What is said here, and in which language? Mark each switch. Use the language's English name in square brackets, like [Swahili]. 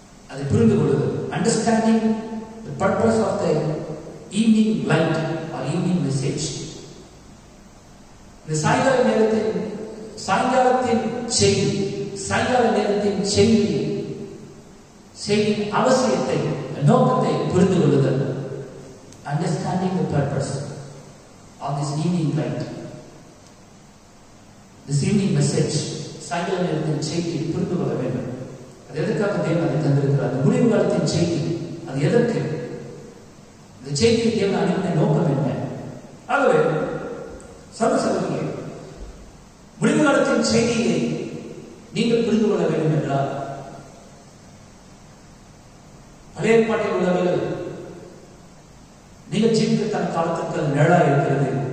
[Tamil] அதை புரிந்து கொள்வது. [English] Understanding the purpose of the evening light or evening message. [Tamil] இந்த சாயங்கால சாயங்காலத்தின் செய்தி, சாயங்கால நேரத்தின் செய்தியின் அவசியத்தை, நோக்கத்தை புரிந்து கொள்ளுதல். [English] Understanding the purpose of this evening light, this evening message, [Tamil] சாயங்கால நேரத்தின் செய்தியை புரிந்து கொள்ள வேண்டும். அது எதற்காக தேவன் அதை தந்திருக்கிறார்? அந்த முடிவு காலத்தின் செய்தி அது எதற்கு? இந்த செய்தியை தேவன் அனுப்பின நோக்கம் என்ன? ஆகவே சகோதரர்களே, முடிவு காலத்தின் செய்தியை நீங்கள் புரிந்து கொள்ள வேண்டும் என்றால் பழைய ஏற்பாட்டில் உள்ளவர்கள் நீங்கள் ஜீவிக்கத்தான காலத்திற்கு அது நிழலா இருக்கிறது.